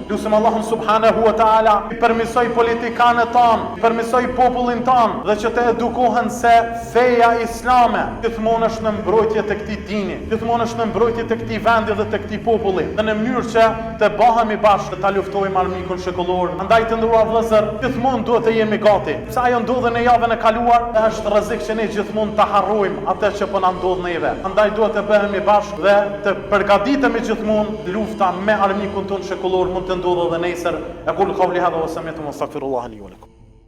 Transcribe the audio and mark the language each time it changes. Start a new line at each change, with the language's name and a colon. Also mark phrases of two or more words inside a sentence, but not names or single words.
Albanian: Lutim Allahun
Arabic: سبحانه وتعالى
Albanian: i permisoj politikanët tanë, i permisoj popullin tanë dhe që të edukohen se feja islame gjithmonë është në mbrojtje të këtij dini, gjithmonë është në mbrojtje të këtij vendi dhe të këtij populli, dhe në mënyrë që të bahemi bashkë ta luftojmë armikun shekullor. Andaj të nderuar vëllezër, gjithmonë duhet të jemi gati. Pse ajo ndodhi në javën e kaluar, është rrezik që ne gjithmonë ta harrojmë atë që po na ndodh neve. Andaj duhet të bëhemi bashkë dhe të përgatitemi gjithmonë. Lufta me armikun ton shekullor mund të ndodhë edhe nesër.
Arabic: أقول قولي هذا وسمعت وأستغفر الله لي ولكم.